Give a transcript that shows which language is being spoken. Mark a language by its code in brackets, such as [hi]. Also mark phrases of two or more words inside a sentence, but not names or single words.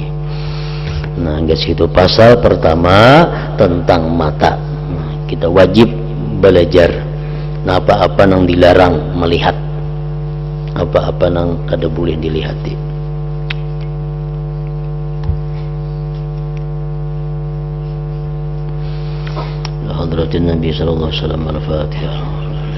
[id] Nah, guys, itu pasal pertama tentang mata. Nah, kita wajib belajar. Nah, apa-apa yang dilarang melihat, apa-apa yang kada boleh dilihati. [ar] Hadratin Nabi sallallahu alaihi wasallam, al-Fatihah.